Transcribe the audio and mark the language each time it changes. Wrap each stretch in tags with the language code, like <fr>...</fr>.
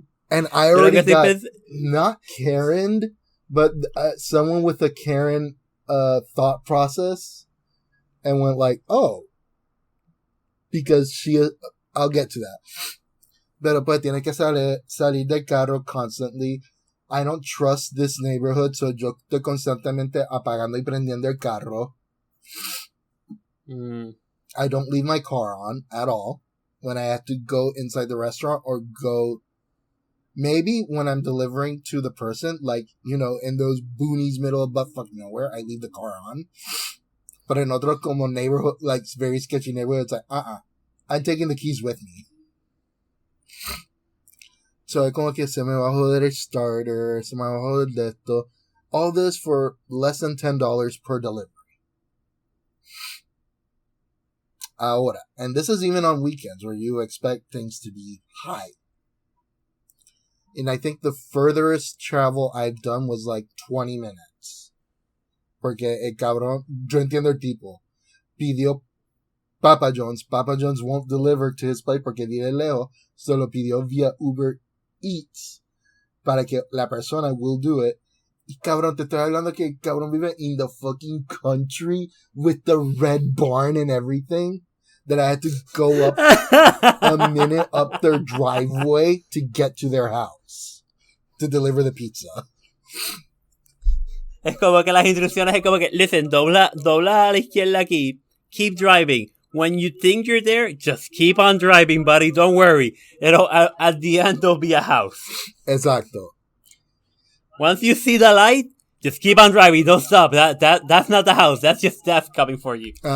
<en>And I already got not Karen, but someone with a Karen thought process, and went like, oh, because I'll get to that.</en> <es>Pero pues tiene que salir del carro</es> <en>constantly. I don't trust this neighborhood, so</en> <es>yo estoy constantemente apagando y prendiendo el carro.</es> <en>I don't leave my car on at all when I have to go inside the restaurant or go. Maybe when I'm delivering to the person, in those boonies middle of buttfuck nowhere, I leave the car on. But in</en> <es>otro como</es> <en>neighborhood, very sketchy neighborhood, it's like, I'm taking the keys with me.</en> <es>So, como que se me va a joder el starter, se me va a joder esto.</es> <en>All this for less than $10 per delivery. Ahora, and this is even on weekends where you expect things to be high. And I think the furthest travel I've done was 20 minutes.</en> <es>Porque el cabrón, yo entiendo el tipo, pidió Papa John's.</es> <en>Papa John's won't deliver to his place</en> <es>porque vive lejos. So lo pidió via Uber Eats para que la persona</es> <en>will do it.</en> <es>Y cabrón, te estoy hablando que el cabrón vive</es> <en>in the fucking country with the red barn and everything. That I had to go up a minute up their driveway to get to their house to deliver the pizza.</en> <es>Es como que las instrucciones es como que,</es> <en>listen,</en> <es>dobla a la izquierda aquí,</es> <en>keep driving. When you think you're there, just keep on driving, buddy. Don't worry. At the end, there'll be a house.</en> <es>Exacto.</es> <en>Once you see the light, just keep on driving. Don't stop. That's not the house. That's just death coming for you.</en>